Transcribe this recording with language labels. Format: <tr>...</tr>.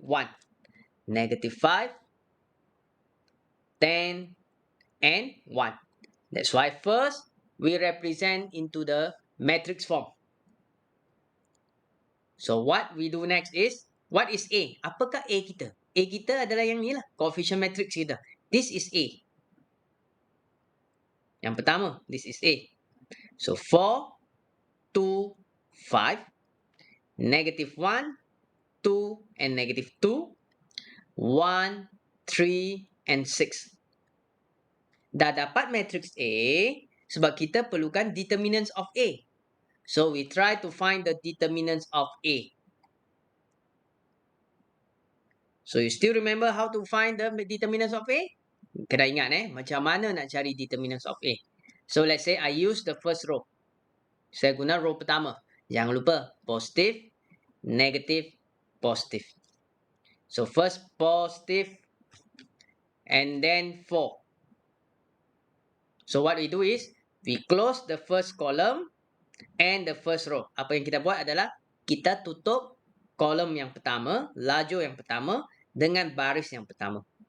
<en>-5, 10, and 1. That's why first we represent into the matrix form. So what we do next is, what is A?</en> <ms>Apakah A kita? A kita adalah yang ni lah, coefficient matrix kita.</ms> <en>This is A.</en> <ms>Yang pertama,</ms> <en>this is A. So 4, 2, 5, -1, 2, and -2, 1, 3, and 6.</en> <ms>Dah dapat matrix A, sebab kita perlukan determinants of A.</ms> <en>So we try to find the determinants of A. So you still remember how to find the determinants of A?</en> <ms>Kena ingat macam mana nak cari determinants of A.</ms> <en>So let's say I use the first row.</en> <ms>Saya guna row pertama. Jangan lupa positive, negative, positive.</ms> <en>So first positive and then 4. So what we do is we close the first column and the first row.</en> <ms>Apa yang kita buat adalah kita tutup kolom yang pertama, lajur yang pertama dengan baris yang pertama.</ms>